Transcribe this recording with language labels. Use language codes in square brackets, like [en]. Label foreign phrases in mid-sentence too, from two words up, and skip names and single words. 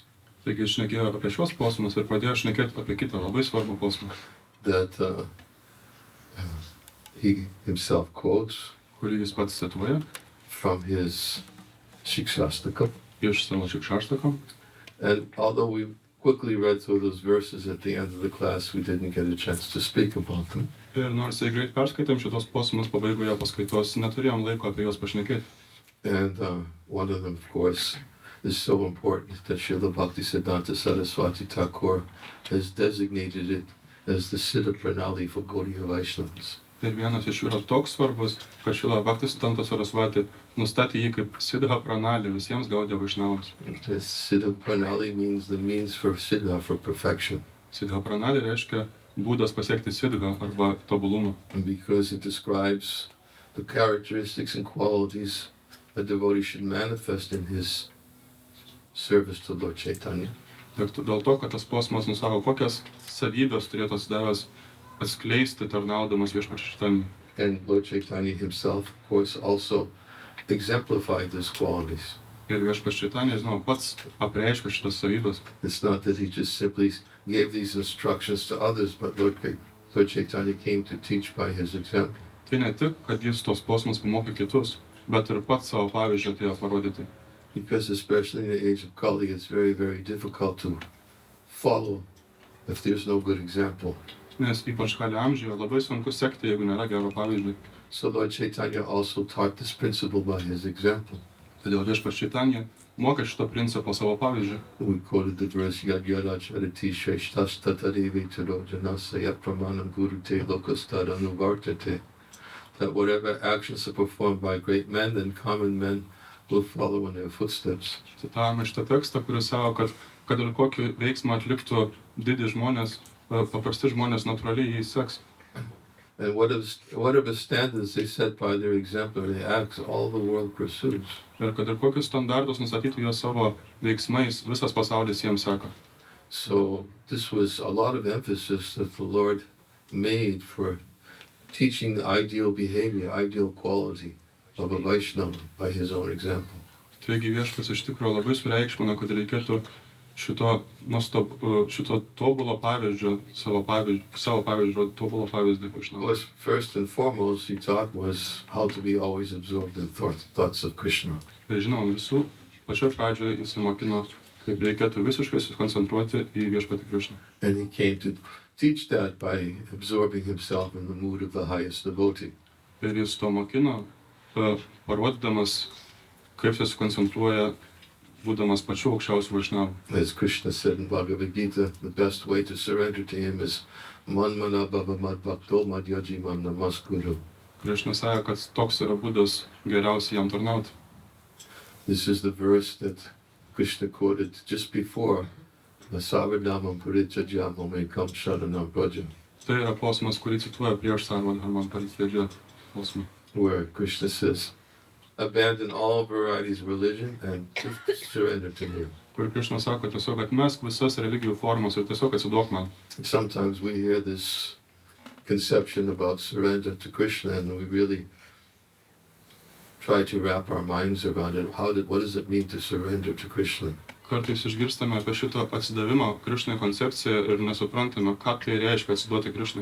[lt] Taigi jis šnekėjo apie šios posmus ir pradėjo šnekėti apie kitą labai svarbų posmą, [en] that he himself quotes [lt] kurį jis pats cituoja [en] from his Shikshastakam. [lt] iš savo šikšaštako. [en] And although we quickly read through those verses at the end of the class, we didn't get a chance to speak about them. [lt] Ir nors ir greit perskaitėm šitos posmus pabaigoje paskaitos, neturėjom laiko apie juos pašnekėti. [en] And one of them, of course, is so important that Srila Bhaktisiddhanta Saraswati Thakur has designated it as the Siddha Pranali for Gaudiya Vaishnavas. [lt] Ir vienas iš jų yra toks svarbus, kad Šrila Bhaktisiddhanta Saraswati nustatė jį kaip Siddha Pranali visiems Gaudiya Vaishnavams. [en] This Siddha Pranali means the means for Siddha, for perfection. [lt] Siddha Pranali reiškia būdas pasiekti Siddha arba tobulumą. [en] And because it describes the characteristics and qualities a devotee should manifest in his service to Lord Chaitanya. [lt] Ir dėl to, kad tas posmas nusako, kokias savybės turėtų atsidavęs atskleisti tarnaudamas viešpačiui šitam. [en] And Lord Chaitanya himself, of course, also exemplified these qualities. [lt] Ir viešpats Čaitanija, žinoma, pats apreiškia šitas savybės. [en] It's not that he just simply gave these instructions to others, but Lord Chaitanya came to teach by his example. [lt] Tai ne tik, kad jis tos posmus pamokė kitus, bet ir pats savo pavyzdžių atėjo parodyti. [en] Because especially in the age of Kali, it's very, very difficult to follow if there's no good example. [lt] Nes ypač Kali amžiuje labai sunku sekti, jeigu nėra gero pavyzdžio. [en] So Lord Chaitanya also taught this principle by his example. [lt] Todėl viešpats Čaitanija mokė šito principo savo pavyzdžiu. [en] We quoted the verse [sa] Yad Yada Charati Sheshtas Tatadevi Taro Janasaya Pramanam Guru Te Lokastad Anuvartate. [en] That whatever actions are performed by great men, then common men will follow in their footsteps. [lt] Citavome šitą tekstą, kuris sako, kad ir kokį veiksmą atliktų didį žmonės, paprasti žmonės natūraliai jį seks. [en] And whatever standards they set by their exemplary acts, all the world pursues. [lt] Ir kad ir kokius standartus nustatytų jo savo veiksmais, visas pasaulis jiems seka. [en] So this was a lot of emphasis that the Lord made for teaching the ideal behavior, ideal quality of a Vaishnava by his own example. [lt] Taigi viešpats iš tikrųjų labai sureikšmina, kad reikėtų šito tobulo pavyzdžio, savo pavyzdžio, tobulo pavyzdį išnaudos. [en] First and foremost, he taught was how to be always absorbed in thoughts of Krishna. [lt] Ir žinoma, visų pačioje pradžioje jis mokino, kaip reikėtų visiškai susikoncentruoti į viešpatį Krishną. [en] And he came to teach that by absorbing himself in the mood of the highest devotee. [lt] Ir jis to mokino, parodydamas, kaip jis susikoncentruoja, būdamas pačiu aukščiausiu Vaishnavu. [en] As Krishna said in Bhagavad Gita, the best way to surrender to him is [sa] manmana bhava mad bhakto mad yaji mam namaskuru. [lt] Krishna sąja, kad toks yra būdas geriausiai jam tarnauti. [en] This is the verse that Krishna quoted just before [sa] Savadhamam Puritajamam Ekam Sharanam Praja, [lt] Tai yra posmas, kurį cituoja prieš [sa] Savadhamam Puritajamam [lt] posmą, [en] where Krishna says, abandon all varieties of religion and surrender to me. [lt] kur Krishna sako tiesiog atmesk visas religijų formas ir tiesiog atsiduok man. [en] Sometimes we hear this conception about surrender to Krishna and we really try to wrap our minds around it. What does it mean to surrender to Krishna? [lt] Kartais išgirstame apie šito atsidavimo Krishnai koncepciją ir nesuprantame, ką tai reiškia atsiduoti Krishnai.